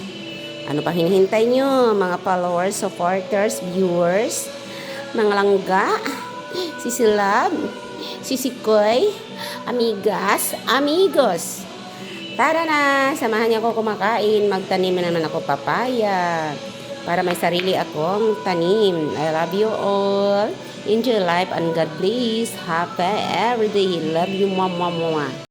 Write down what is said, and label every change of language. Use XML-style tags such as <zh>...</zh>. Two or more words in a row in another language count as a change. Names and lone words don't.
<tl>Ano pa hinihintay nyo, mga followers, supporters, viewers, mga langga, sisilab, sisikoy, amigas, amigos. Tara na, samahan niyo ako kumakain, magtanim na naman ako papaya. Para may sarili akong tanim.</tl> <en>I love you all. Enjoy life and God bless. Happy every day. Love you, mama.</en>